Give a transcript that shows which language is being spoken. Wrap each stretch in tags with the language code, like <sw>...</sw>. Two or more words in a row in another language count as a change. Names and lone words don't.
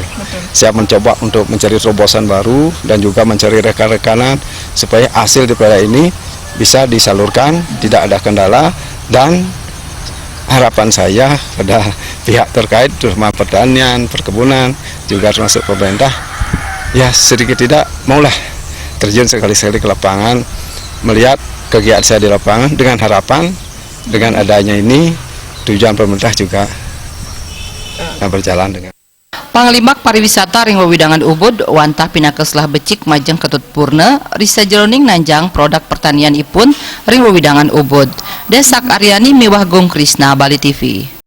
<id>Saya mencoba untuk mencari terobosan baru dan juga mencari rekan-rekanan supaya hasil daripada ini bisa disalurkan, tidak ada kendala, dan harapan saya pada pihak terkait terutama pertanian, perkebunan, juga termasuk pemerintah, ya sedikit tidak maulah terjun sekali-sekali ke lapangan, melihat kegiatan saya di lapangan dengan harapan dengan adanya ini tujuan pemerintah juga berjalan dengan</id> <ban>Panglimak pariwisata ring wewidangan ubud wantah pinakeslah becik majeng ketut purna risa jeroning nanjang produk pertanian ipun ring wewidangan ubud.</ban> <id>Desak Aryani Mewah Gong Krisna, Bali TV.</id>